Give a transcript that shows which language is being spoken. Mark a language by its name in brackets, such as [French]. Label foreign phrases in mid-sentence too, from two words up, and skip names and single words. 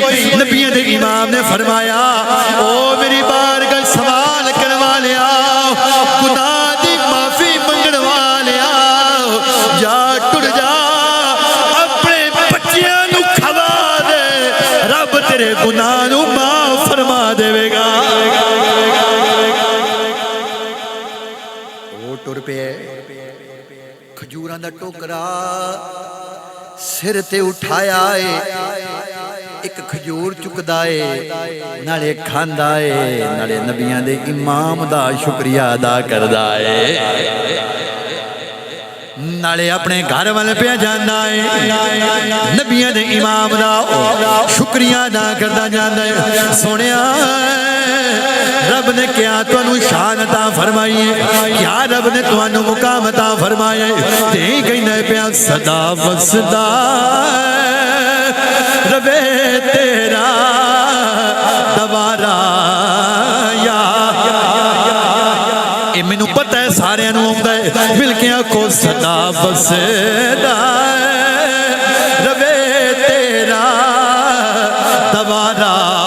[Punjabi] نبی دے امام نے فرمایا او میری بارگاہ سوال کروا لیا گناہ دی معافی منگن والیا جا ٹر جا اپنے بچیاں نو کھوا دے رب تیرے گناہ نو معاف فرما دے گا. وہ ٹر پہ کھجوراں دا ٹوکرا سر تے اٹھایا ہے ایک کھجور چکدا ہے نالے کھاندا ہے نالے نبیاں دے امام دا شکریہ ادا کردا ہے نالے اپنے گھر والے پہ جانا ہے نبیاں دے امام دا شکریہ ادا کردا جاندا ہے. سونیا رب نے کیا تانوں شان عطا فرمائی ہے کیا رب نے تانوں مقام عطا فرمایا ہے تے کہنا پیا صدا وسدا ربے تیرا دوبارہ یا اے مینوں پتہ ہے سارے نوں آوندا ہے مل کے آکھو صدا وسدا ربے تیرا دوبارہ